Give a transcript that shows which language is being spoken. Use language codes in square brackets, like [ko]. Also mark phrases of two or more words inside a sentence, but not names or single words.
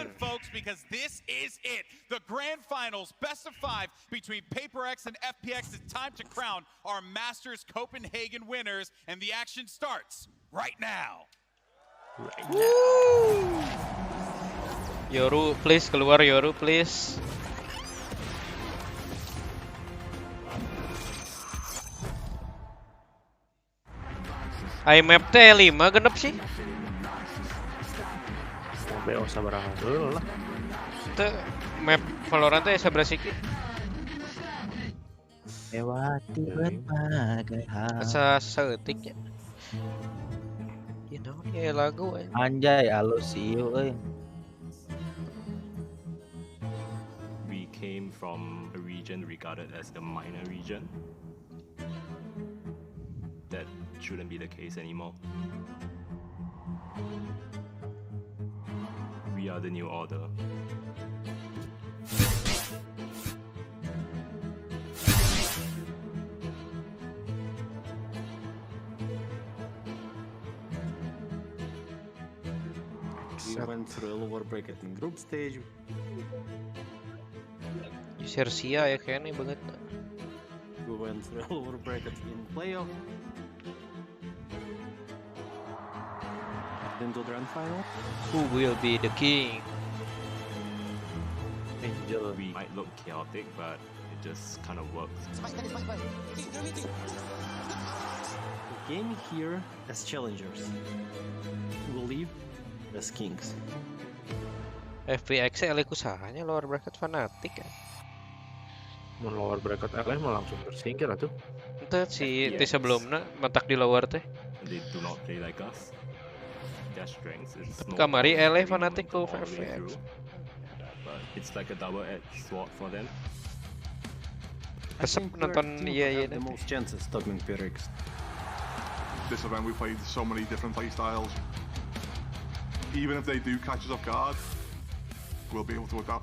[en] in, folks, because this is it. The grand finals, best of 5 between Paper X and FPX. It's time to crown our Masters Copenhagen winners, and the action starts right now. Yoru, please keluar Yoru, please. [su] IMAP teh 5 genep sih. BO sabaraha dulu lah. Teu map Valorant teh sabaraha sih? [id] Lewati berbagai hal. [su] Asa saeutik ya. [en] You know, [id] ya lagu aja. Anjay, [su] alus ieu euy. [en] We came from a region regarded as the minor region. That shouldn't be the case anymore. We are the new order. We went through a lower bracket in group stage. [id] Sersia ya kayaknya banget. [en] We went through a lower bracket in playoff. Into the grand final. Who will be the king? Angel. We might look chaotic, but it just kind of works. We came here as challengers. We will leave as kings. [su] FPX LE kusahanya [en] lower bracket [su] fanatik ya. Mun [en] lower bracket [su] LE mah langsung tersingkir atuh. Ente si ti sebelumna mentak di lower teh. [en] They do not play like us. Their strength is [su] Kamari LE fanatik ku FPX. [en] But it's like a double-edged sword for them. [su] Kesep nonton iya [en] The most chances stopping PRX. This event we played so many different play styles. Even if they do catch us off guard, we'll be able to adapt.